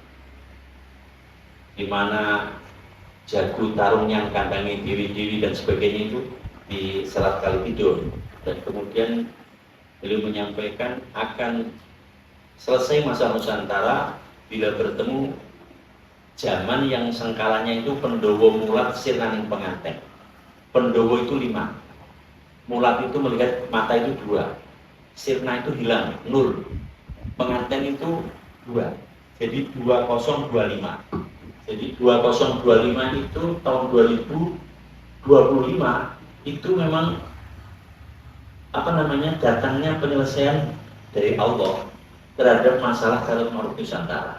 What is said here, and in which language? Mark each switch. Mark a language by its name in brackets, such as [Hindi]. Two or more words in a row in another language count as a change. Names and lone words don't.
[Indonesian] di mana jago tarung yang kandangi diri-diri dan sebagainya itu di Selat Kalipido, dan kemudian beliau menyampaikan akan selesai masa Nusantara bila bertemu zaman yang sengkalanya itu [Javanese] Pendowo mulat sirnaning penganten. [Indonesian] Pendowo itu 5, mulat itu melihat mata itu 2, sirna itu hilang, 0, penganten itu 2, jadi 2025. Jadi 2025 itu tahun 2025 itu memang datangnya penyelesaian dari Allah terhadap masalah Carut Marut Nusantara.